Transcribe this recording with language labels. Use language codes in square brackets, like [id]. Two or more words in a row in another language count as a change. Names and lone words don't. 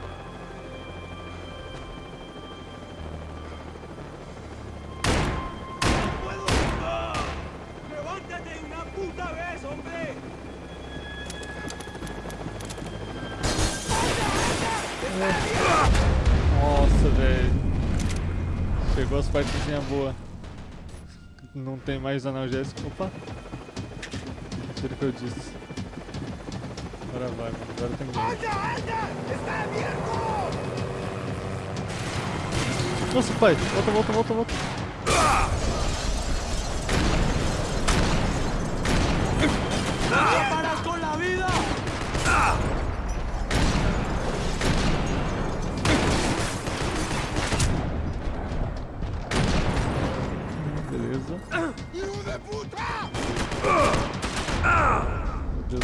[es] ¡No puedo! ¡Levántate de una puta vez, hombre! [pt] Nossa, velho. Chegou as partezinhas boas. Não tem mais analgésico. Opa! Tira o que eu disse. Agora vai, mano. Agora tem game. Nossa, pai! Volta. [es] ¡No paras con la vida! [pt] Beleza. [es] ¡Hijo de puta! [pt] Meu Deus.